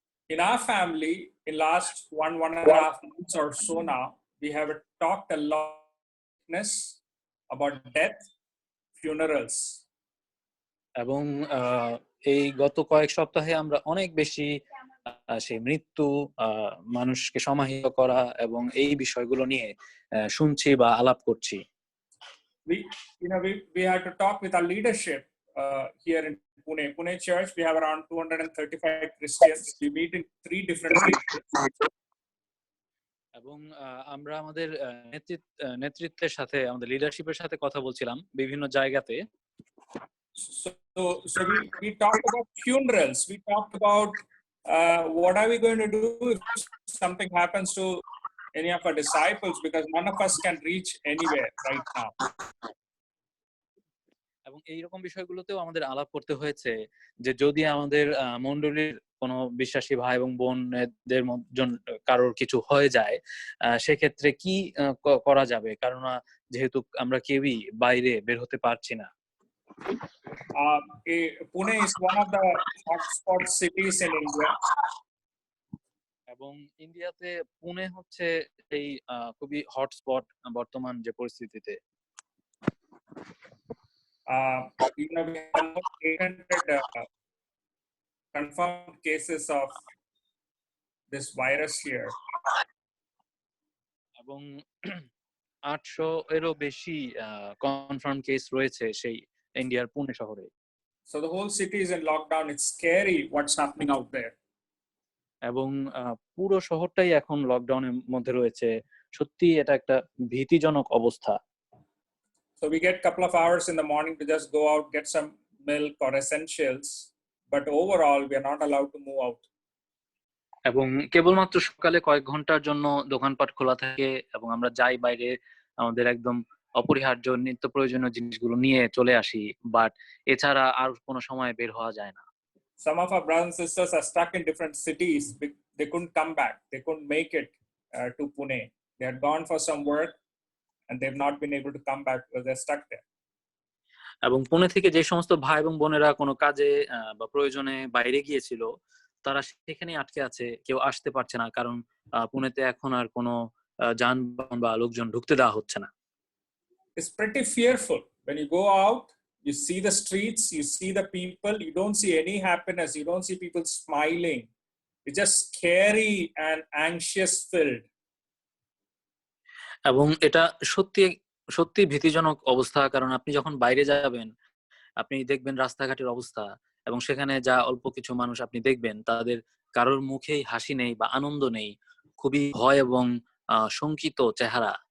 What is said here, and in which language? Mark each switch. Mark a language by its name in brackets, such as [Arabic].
[English] In our family, in last one and a half months or so now, we have talked a lot about death, funerals. [Bangla] এবং এই গত কয়েক সপ্তাহে আমরা অনেক বেশি সেই মৃত্যু, মানুষকে সমাহিত করা এবং এই বিষয়গুলো নিয়ে শুনছি বা আলাপ করছি। [English] We had to talk with our leadership here in Pune Church. We have around 235 Christians. We meet in 3 different places. [Bangla] এবং আমরা আমাদের নেতৃত্বের সাথে, আমাদের লিডারশিপের সাথে কথা বলছিলাম বিভিন্ন জায়গাতে। [English] So we talked about funerals. We talked about what are we going to do if something happens to any of our disciples, because none of us can reach anywhere right now. [Bangla] এবং এইরকম বিষয়গুলোতেও আমাদের আলাপ করতে হয়েছে যে যদি আমাদের মণ্ডলীর কোনো বিশ্বাসী ভাই এবং বোনদের কারোর কিছু হয়ে যায়, সেক্ষেত্রে কি করা যাবে, কারণ যেহেতু আমরা কেউই বাইরে বের হতে পারছি না। [English] Pune is one of the hotspot cities in India. [Bangla] এবং ইন্ডিয়াতে পুনে হচ্ছে এই খুবই হটস্পট বর্তমান যে পরিস্থিতিতে। [English] We have 800 confirmed cases of this virus here. [Bangla] এবং 800 এরও বেশি কনফার্ম কেস রয়েছে সেই ইন্ডিয়ার পুনে শহরে। [English] So the whole city is in lockdown. It's scary what's happening out there. [Bangla] এবং পুরো শহরটাই এখন লকডাউনের মধ্যে রয়েছে। সত্যি এটা একটা ভীতিজনক অবস্থা। [English] So we get a couple of hours in the morning to just go out, get some milk or essentials, but overall we are not allowed to move out. [Bangla] এবং কেবলমাত্র সকালে কয়েক ঘন্টার জন্য দোকানপাট খোলা থাকে এবং আমরা যাই বাইরে আমাদের একদম অপরিহার্য নিত্য প্রয়োজনীয় জিনিসগুলো নিয়ে চলে আসি, বাট এছাড়া আর কোনো সময় বের হওয়া যায় না। [English] Some of our brothers and sisters are stuck in different cities. They couldn't come back. They couldn't make it to Pune. They had gone for some work and they've not been able to come back because they're stuck there. [Bangla] এবং পুনে থেকে যে সমস্ত ভাই এবং বোনেরা কোনো কাজে বা প্রয়োজনে বাইরে গিয়েছিল, তারা সেখানেই আটকে আছে, কেউ আসতে পারছে না, কারণ পুনেতে এখন আর কোনো যানবাহন বা লোকজন ঢুকতে দেওয়া হচ্ছে না। [English] It's pretty fearful when you go out. You see the streets, you see the people, you don't see any happiness, you don't see people smiling. It's just scary and anxious filled. [Bangla] এবং এটা সত্যি সত্যি ভীতিজনক অবস্থা, কারণ আপনি যখন বাইরে যাবেন আপনি দেখবেন রাস্তাঘাটের অবস্থা, এবং সেখানে যা অল্প কিছু মানুষ আপনি দেখবেন তাদের কারোর মুখেই হাসি নেই বা আনন্দ নেই, খুবই ভয় এবং শঙ্কিত চেহারা।